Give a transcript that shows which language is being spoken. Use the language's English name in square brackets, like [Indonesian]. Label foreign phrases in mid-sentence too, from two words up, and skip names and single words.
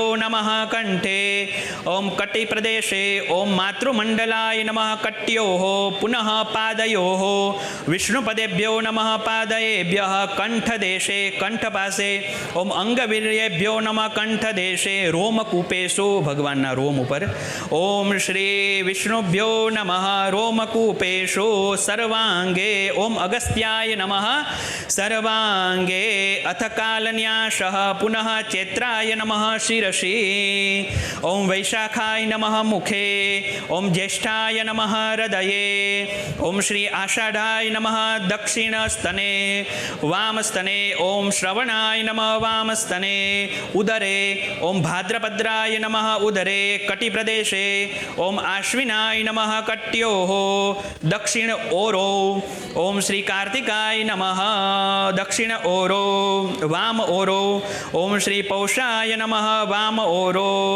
[Sanskrit] નમઃ કંઠે ઓમ કટિ પ્રદેશે ઓમ માતૃમંડલાય નમઃ કટ્યો પુનઃ પાદયો વિષ્ણુપદેભ્યો નમઃ પાદયેભ્યઃ કંઠદેશે [Gujarati] કંઠ પાસે [Sanskrit] ઓમ અંગવીર્યેભ્યો નમઃ કંઠદેશે રોમકૂપેષુ [Gujarati] ભગવાનના રોમ ઉપર [Sanskrit] ઓમ શ્રી વિષ્ણુભ્યો નમઃ રોમકૂપેષુ સર્વાંગે ઓમ અગસ્ત્યાય નમઃ સર્વાંગે અથ કાલન્યાસઃ પુનઃ ચૈત્રાય નમઃ શિરસી ઓમ વૈશાખાય નમઃ મુખે ઓમ જ્યેષ્ઠ ज्येष्ठाय नमः हृदये ॐ श्री आषाढाय नमः दक्षिणस्तने वामस्तने ॐ श्रवणाय नमः वामस्तने उदरे ॐ भाद्रपद्राय नमः उदरे कटिप्रदेशे ॐ आश्विनाय नमः कट्योः दक्षिण ओरो ॐ श्री कार्तिकाय नमः दक्षिण ओरो वाम ओरो ॐ श्री पौषाय नमः वाम ओरो